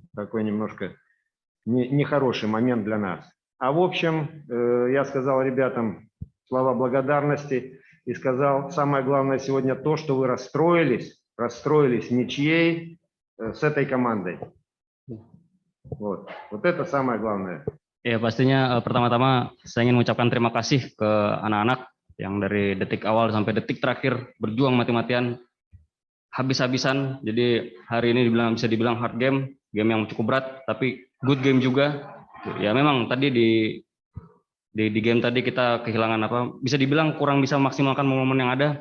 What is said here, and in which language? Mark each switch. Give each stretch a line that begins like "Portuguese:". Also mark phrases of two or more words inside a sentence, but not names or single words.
Russian: Такой немножко нехороший момент для нас. А в общем, я сказал ребятам слова благодарности и сказал, самое главное сегодня то, что вы расстроились ничьей с этой командой. Вот это самое главное.
Indonesian: Ya pastinya pertama-tama saya ingin mengucapkan terima kasih ke anak-anak yang dari detik awal sampai detik terakhir berjuang mati-matian, habis-habisan. Jadi hari ini bisa dibilang
English: hard game
Indonesian: yang cukup berat, tapi
English: good game
Indonesian: juga. Ya memang tadi di game tadi kita kehilangan bisa dibilang kurang bisa memaksimalkan momen yang ada.